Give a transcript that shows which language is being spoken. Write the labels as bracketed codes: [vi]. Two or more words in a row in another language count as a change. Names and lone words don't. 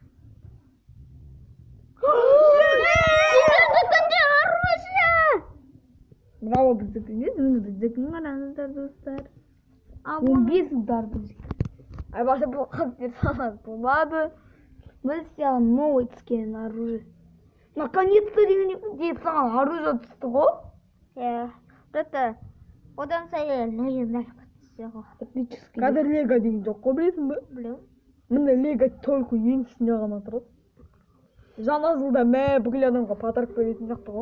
[kk] Браво, біздікі емес, біздікін қараңыздар достар. 15 удар біздікі. Бақша бұл қыз персонаж болады. Біз саған новый түскен оружие. Наконец-то деген саған оружие түсті ғой. Просто одан сайын легендар түссе ғой. Қазір лего деген жоқ қой, білесің бе? Білем. Мында лего только ең ішінде ғана тұрады. Жаңа жылда бүкіл адамға подарок беретін жақты ғой.